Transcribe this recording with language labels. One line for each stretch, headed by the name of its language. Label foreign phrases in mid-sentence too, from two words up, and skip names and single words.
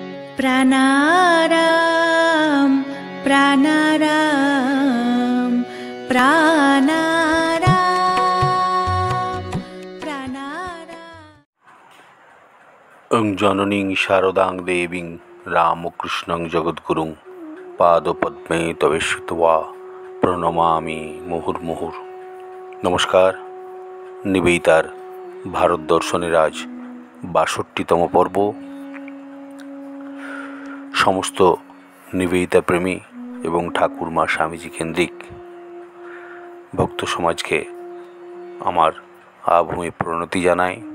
Sanskrit: प्राणाराम प्राणाराम प्राणाराम प्राणाराम। ओं जननीं शारदां देवीं रामकृष्णं जगद्गुरुं पादपद्मे तवे श्रुत्वा প্রণমামি মুহুর্মুহুর।
Bangla: নমস্কার। নিবেদিতার ভারত দর্শনের আজ ৬২তম পর্ব। সমস্ত নিবেদিতা প্রেমী এবং ঠাকুরমা স্বামীজি কেন্দ্রিক ভক্ত সমাজকে আমার আভূমি প্রণতি জানাই।